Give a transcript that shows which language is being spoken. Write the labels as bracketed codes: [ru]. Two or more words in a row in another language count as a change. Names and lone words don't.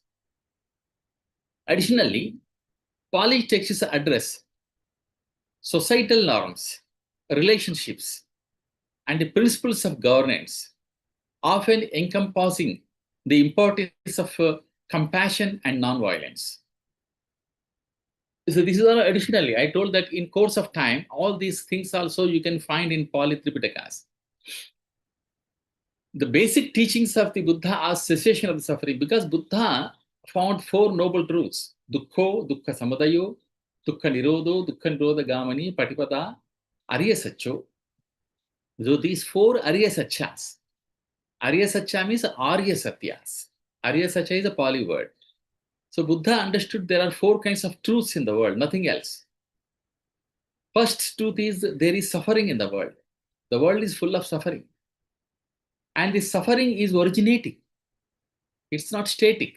[en] Additionally, Pali texts address societal norms, relationships, and the principles of governance, often encompassing the importance of compassion and non-violence. So this is all additionally, I told that in course of time, all these things also you can find in Pali Tripitakas. The basic teachings of the Buddha are cessation of the suffering, because Buddha found four noble truths: [pi] dukkho, dukkha samadayo, dukkha nirodho, dukkha nirodha gamani, patipada, arya sacho. [en] So these four [pi] arya sachas. Arya sacha [en] means [sa] arya satyas. [pi] Arya sacha [en] is a Pali word. So Buddha understood there are four kinds of truths in the world, nothing else. First truth is there is suffering in the world. The world is full of suffering. And this suffering is originating. It's not static.